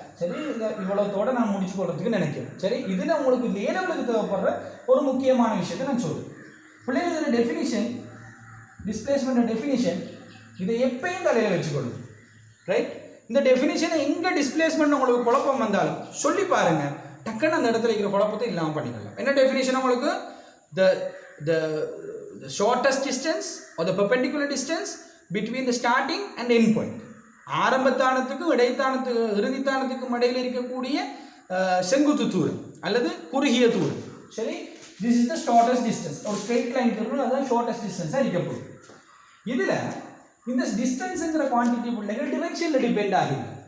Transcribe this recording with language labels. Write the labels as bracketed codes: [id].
[ta] சரி, இந்த இவ்வளோத்தோடு நான் முடிச்சு கொள்றதுக்கு நினைக்கிறேன். சரி, இதில் உங்களுக்கு லேவலுக்கு தேவைப்படுற ஒரு முக்கியமான விஷயத்தை நான் சொல்லுவேன். பிள்ளைகள் இதில் டெஃபினிஷன், டிஸ்பிளேஸ்மெண்ட் டெஃபினிஷன் இதை எப்பயும் தலையில் வச்சுக்கொள்ளும். ரைட்? இந்த டெஃபினிஷனை எங்கே டிஸ்பிளேஸ்மெண்ட் உங்களுக்கு குழப்பம் வந்தாலும் சொல்லி பாருங்கள், டக்குன்னு அந்த இடத்துல இருக்கிற குழப்பத்தை இல்லாமல் பண்ணிக்கலாம். என்ன டெஃபினேஷன் உங்களுக்கு? [en] the shortest distance or the perpendicular distance between the starting and end point. [ta] ஆரம்பத்தானத்துக்கும் இடைத்தானத்துக்கு இறுதித்தானத்துக்கும் இடையில் இருக்கக்கூடிய செங்குத்து தூரம் அல்லது குறுகிய தூரம். சரி, [en] this is the shortest distance. [ta] ஒரு ஸ்ட்ரெயிட் லைன் தூரம் அதான் ஷார்ட்டஸ்ட் டிஸ்டன்ஸாக இருக்கப்படும். இதில் இந்த டிஸ்டன்ஸுங்கிற குவான்டிட்டி பிள்ளைகள் டிரெக்ஷனில் டிபெண்ட் ஆகுது.